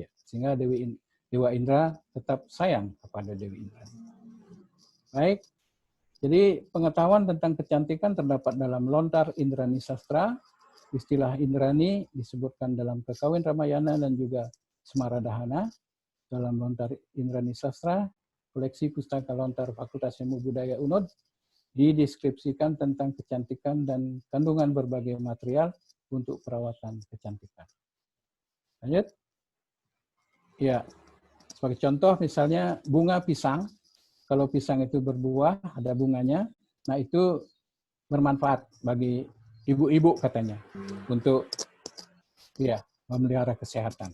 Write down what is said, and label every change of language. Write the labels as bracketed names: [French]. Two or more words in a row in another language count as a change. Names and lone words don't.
[Indonesian] Sehingga Dewa Indra tetap sayang kepada Dewi Indrani. Baik, jadi pengetahuan tentang kecantikan terdapat dalam lontar Indrani Sastra. Istilah Indrani disebutkan dalam Kekawin Ramayana dan juga Semaradahana. Dalam lontar Indrani Sastra, koleksi pustaka lontar Fakultas Ilmu Budaya UNUD, dideskripsikan tentang kecantikan dan kandungan berbagai material untuk perawatan kecantikan. Lanjut. Ya, sebagai contoh misalnya bunga pisang. Kalau pisang itu berbuah, ada bunganya, nah itu bermanfaat bagi ibu-ibu katanya untuk ya memelihara kesehatan.